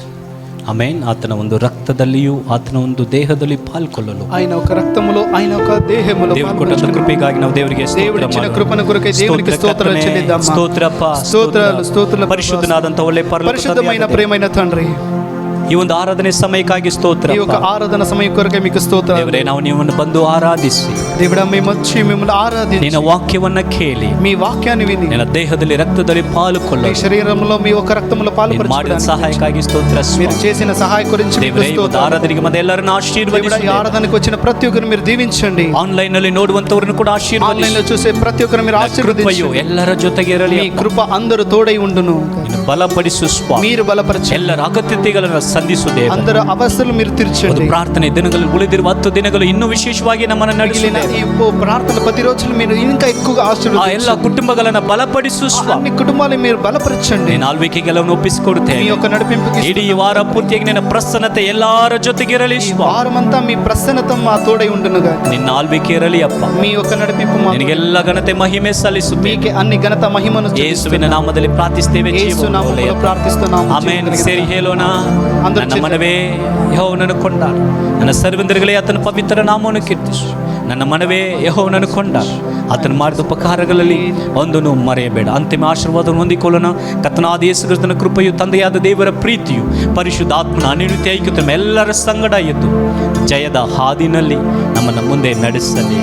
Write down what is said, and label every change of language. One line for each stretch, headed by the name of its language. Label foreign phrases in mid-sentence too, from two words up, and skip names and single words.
Kannada: ಆಮೆನ್. ಆತನ ಒಂದು ರಕ್ತದಲ್ಲಿಯೂ ಆತನ ಒಂದು ದೇಹದಲ್ಲಿ ಪಾಲ್ಗೊಳ್ಳಲು
Telugu: ఆయన ఒక రక్తములో ఆయన ఒక దేహములో
Kannada: ದೇವರು కొట్ಟ ಕೃಪೆಗಾಗಿ ನಾವು ದೇವರಿಗೆ
Telugu: దేవుడిచ్చిన కృపను కొరకై దేవునికి స్తోత్రాలు చెల్లిద్దాం. స్తోత్రಪ್ಪ, స్తోత్రాలు
Kannada: ಪರಿಶುದ್ಧನಾದಂತ ಒಳ್ಳೆ
Telugu: పరిశుద్ధమైన ప్రేమైన తండ్రి,
Kannada: ಈ ಒಂದು ಆರಾಧನೆ ಸಮಯಕ್ಕಾಗಿ ಸ್ತೋತ್ರ.
Telugu: ఈ యొక్క ఆరాధన సమయం కొరకై మీకు స్తోత్రాలు.
Kannada: ದೇವರೇ, ನಾವು ನಿಮ್ಮನ್ನು ಬಂದು ಆರಾಧಿಸಿ,
Telugu: దేవుడా మేము వచ్చి మిమ్మల్ని ఆరాధించి
Kannada: ನಿನ್ನ ವಾಕ್ಯವನ್ನ ಕೇಳಿ
Telugu: మీ వాక్యాన్ని విని
Kannada: ನಿನ್ನ ದೇಹದಲ್ಲಿ ರಕ್ತದಲ್ಲಿ
Telugu: మీ
Kannada: ಪಾಲ್ಗೊಳ್ಳು.
Telugu: శరీరంలో మీ ఒక రక్తములో
Kannada: ನೀನು ಮಾಡಿದ
Telugu: పాలుపరచడానికి
Kannada: ಸಹಾಯಕ್ಕಾಗಿ ಸ್ತೋತ್ರ
Telugu: మీరు
Kannada: ಸ್ವಾಮಿ.
Telugu: చేసిన సహాయ గురించి మీకు
Kannada: ದೇವರೇ, ಈ ಒಂದು
Telugu: స్తోత్రాలు.
Kannada: ಆರಾಧನೆಗೆ ಮತ್ತೆ ಎಲ್ಲರನ್ನು
Telugu: దేవుడా, ఈ
Kannada: ಆಶೀರ್ವದಿಸಿ.
Telugu: ఆరాధనకు వచ్చిన ప్రతి ఒక్కరిని మీరు దీవించండి.
Kannada: ಆನ್ಲೈನ್ ನಲ್ಲಿ ನೋಡುವಂತವರನ್ನು ಕೂಡ
Telugu: ఆన్లైన్ లో
Kannada: ಆಶೀರ್ವದಿಸಿ.
Telugu: చూసే ప్రతి ఒక్కరిని మీరు
Kannada: ಕೃಪೆಯು
Telugu: ఆశీర్వదించండి.
Kannada: ಎಲ್ಲರ ಜೊತೆಗೆ ಇರಲಿ.
Telugu: మీ కృప అందరూ తోడై ఉండును.
Kannada: ನೀನು ಬಲಪಡಿಸು ಸ್ವಾಮಿ.
Telugu: మీరు బలపరచండి.
Kannada: ಎಲ್ಲರ ಅಗತ್ಯತೆಗಳನ್ನು ಸಂಧಿಸು ದೇವ.
Telugu: అందరి అవస్థలు మీరు
Kannada: ಒಂದು
Telugu: తీర్చండి.
Kannada: ಪ್ರಾರ್ಥನೆ ದಿನಗಳಲ್ಲಿ ಉಳಿದಿರುವ 10 ದಿನಗಳು ಇನ್ನೂ ವಿಶೇಷವಾಗಿ ನಮ್ಮನ್ನು ನಡೆಸಲಿ.
Telugu: ఈ ప్రార్థన 10 రోజులు మీరు ఇంకా ఎక్కువగా
Kannada: ಆ
Telugu: ఆశీర్వదించండి.
Kannada: ಎಲ್ಲ ಕುಟುಂಬಗಳನ್ನು ಬಲಪಡಿಸು ಸ್ವಾಮಿ.
Telugu: అన్ని కుటుంబాలను మీరు బలపరచండి.
Kannada: ನೀನು ಆಳ್ವಿಕೆಗಳನ್ನು ಒಪ್ಪಿಸಿಕೊಡುತ್ತೇನೆ.
Telugu: మీ యొక్క నడిపింపుకి
Kannada: ಇಡೀ ವಾರ ಪೂರ್ತಿಯಾಗಿ ನಿನ್ನ ಪ್ರಸನ್ನತೆ ಎಲ್ಲರ ಜೊತೆಗಿರಲಿ ಸ್ವಾಮಿ.
Telugu: వారమంతా మీ ప్రసన్నత మా తోడై ఉండునుగా.
Kannada: ನಿನ್ನ ಆಳ್ವಿಕೆ ಇರಲಿ ಅಪ್ಪ.
Telugu: మీ యొక్క నడిపింపు
Kannada: ನಿನಗೆಲ್ಲ ಘನತೆ ಮಹಿಮೆ ಸಲ್ಲಿಸುತ್ತೇನೆ.
Telugu: మీకే అన్ని ఘనత మహిమను
Kannada: ಯೇಸುವಿನ ನಾಮದಲ್ಲಿ ಪ್ರಾರ್ಥಿಸ್ತೇವೆ.
Telugu: యేసు నామములో ప్రార్థిస్తున్నాము.
Kannada: ಆಮೆನ್. ಸೇರಿ ಹೇಳೋಣ. ನನ್ನ ಮನವೇ ಯೆಹೋವನನ್ನು ಕೊಂಡಾಡು, ನನ್ನ ಸರ್ವೇಂದ್ರಗಳೇ ಆತನ ಪವಿತ್ರ ನಾಮವನ್ನು ಕೀರ್ತಿಸು. ನನ್ನ ಮನವೇ ಯೆಹೋವನನ್ನು ಕೊಂಡಾಡು, ಆತನ ಮಾಡಿದ ಉಪಕಾರಗಳಲ್ಲಿ ಒಂದನ್ನು ಮರೆಯಬೇಡ. ಅಂತಿಮ ಆಶೀರ್ವಾದವನ್ನು ಹೊಂದಿಕೊಳ್ಳೋಣ. ಕರ್ತನಾದ ಯೇಸು ಕ್ರಿಸ್ತನ ಕೃಪೆಯು, ತಂದೆಯಾದ ದೇವರ ಪ್ರೀತಿಯು, ಪರಿಶುದ್ಧಾತ್ಮನ ಅನಿರುದ್ಧ ಐಕ್ಯತೆ ಎಲ್ಲರ ಸಂಗಡ ಇದ್ದು ಜಯದ ಹಾದಿನಲ್ಲಿ ನಮ್ಮನ್ನು ಮುಂದೆ ನಡೆಸಲಿ.